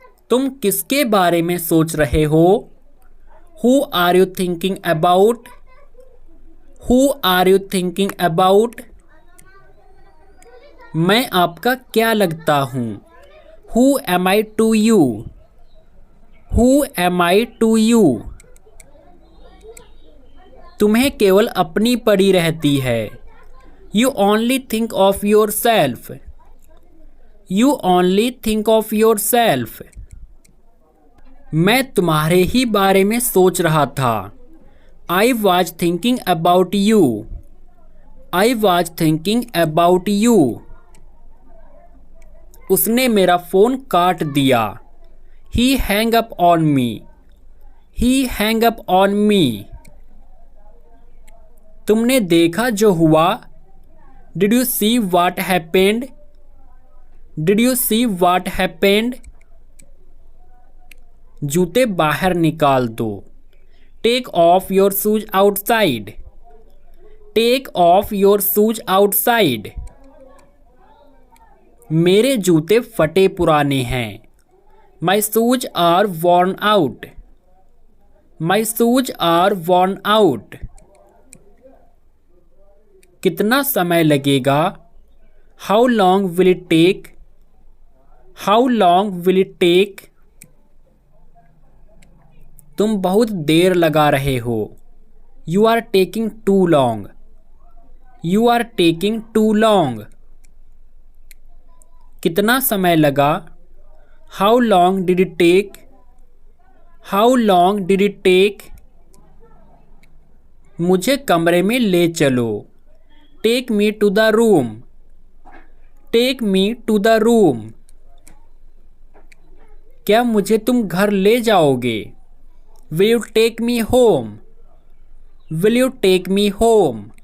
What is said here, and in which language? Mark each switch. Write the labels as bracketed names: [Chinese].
[Hindi] तुम किसके बारे में सोच रहे हो? [English] Who are you thinking about? Who are you thinking about? [Hindi] मैं आपका क्या लगता हूँ? [English] Who am I to you? Who am I to you? [Hindi] तुम्हें केवल अपनी पड़ी रहती है. [English] You only think of yourself. You only think of yourself. [Hindi] मैं तुम्हारे ही बारे में सोच रहा था. [English] I was thinking about you. I was thinking about you. [Hindi] उसने मेरा फ़ोन काट दिया. [English] He hung up on me. He hung up on me. [Hindi] तुमने देखा जो हुआ? [English] Did you see what happened? Did you see what happened? [Hindi] जूते बाहर निकाल दो. [English] Take off your shoes outside. Take off your shoes outside. [Hindi] मेरे जूते फटे पुराने हैं. [English] My shoes are worn out. My shoes are worn out. [Hindi] कितना समय लगेगा? [English] How long will it take? How long will it take? [Hindi] तुम बहुत देर लगा रहे हो. [English] You are taking too long. You are taking too long. [Hindi] कितना समय लगा? [English] How long did it take? How long did it take? [Hindi] मुझे कमरे में ले चलो. [English] Take me to the room. Take me to the room. [Hindi] क्या मुझे तुम घर ले जाओगे? [English] Will you take me home? Will you take me home?